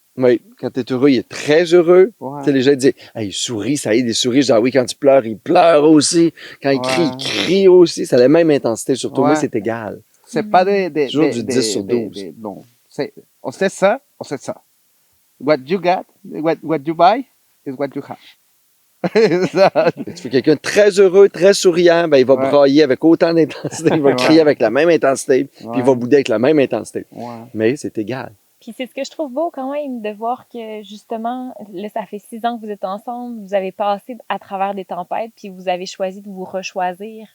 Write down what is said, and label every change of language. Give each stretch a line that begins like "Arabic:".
French: Oui, quand tu es heureux, il est très heureux. Ouais. Tu sais, les gens disent, hey, il sourit, ça aide, il sourit. Genre, oui, quand tu pleures, il pleure aussi. Quand il crie, Ouais. il crie aussi. C'est la même intensité. Surtout, moi, Ouais. c'est égal. C'est pas de Toujours du 10 sur 12. non, c'est o c'est ça, o c'est ça.
English: What you got, what you buy is what you have.
French: Ça. Tu fais quelqu'un de très heureux, très souriant, ben, il va Ouais. brailler avec autant d'intensité. Il va Ouais. crier avec la même intensité. Puis il va Ouais. bouder avec la même intensité. Ouais. Mais c'est égal. Puis Puis c'est ce que je trouve beau quand même de voir que justement, là, ça fait 6 ans que vous êtes ensemble, vous avez passé à travers des tempêtes, puis vous avez choisi de vous rechoisir.